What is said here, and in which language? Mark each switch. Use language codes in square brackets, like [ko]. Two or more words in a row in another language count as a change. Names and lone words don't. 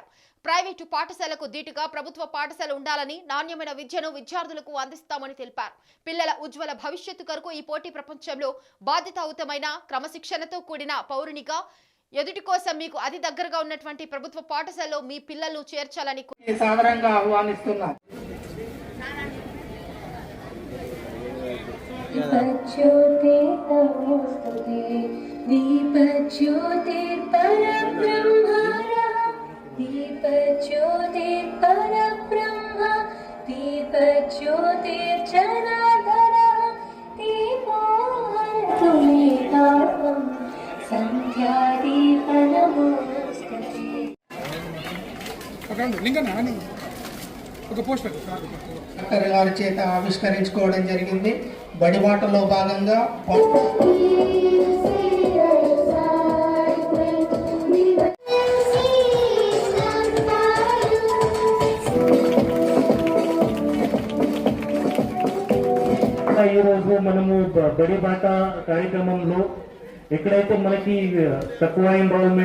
[te] ప్రైవేటు పాఠశాలకు ధీటుగా ప్రభుత్వ పాఠశాల ఉండాలని, నాణ్యమైన విద్యను విద్యార్థులకు అందిస్తామని తెలిపారు. పిల్లల ఉజ్వల భవిష్యత్తు కొరకు ఈ పోటీ ప్రపంచంలో బాధ్యతాయుతమైన, క్రమశిక్షణతో కూడిన పౌరునిగా ఎదుటి కోసం మీకు అతి దగ్గరగా ఉన్నటువంటి ప్రభుత్వ పాఠశాలలో మీ పిల్లలను చేర్చాలని సాదరంగా ఆహ్వానిస్తున్నారు. [sa] दीपज्योति नमोस्तुते दीपज्योतिर्परब्रह्मः दीपज्योतिर्परब्रह्म दीपज्योतिर्जनार्दनः दीपो हरतु मे तापं सन्ध्यादीपनमोस्तुते [te] గారి చేత ఆవిష్కరించుకోవడం జరిగింది. బడిబాటలో భాగంగా ఈరోజు మనము బడిబాట కార్యక్రమంలో ఎక్కడైతే మనకి తక్కువ ఇన్వాల్వ్మెంట్